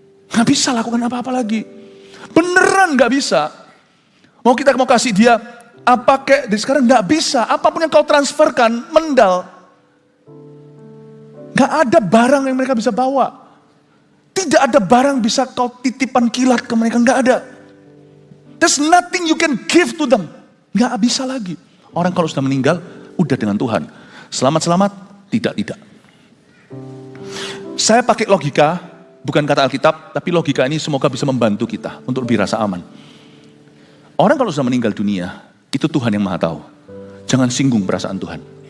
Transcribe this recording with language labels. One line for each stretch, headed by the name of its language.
Indonesian: Gak bisa lakukan apa-apa lagi. Beneran gak bisa. Mau kita mau kasih dia apa kayak dari sekarang gak bisa. Apapun yang kau transferkan, mendal. Gak ada barang yang mereka bisa bawa. Tidak ada barang bisa kau titipan kilat ke mereka, gak ada.
English: There's nothing you can give to them.
Indonesian: Nggak bisa lagi. Orang kalau sudah meninggal, udah dengan Tuhan. Selamat-selamat, tidak. Saya pakai logika, bukan kata Alkitab, tapi logika ini semoga bisa membantu kita untuk lebih rasa aman. Orang kalau sudah meninggal dunia, itu Tuhan yang Maha tahu. Jangan singgung perasaan Tuhan.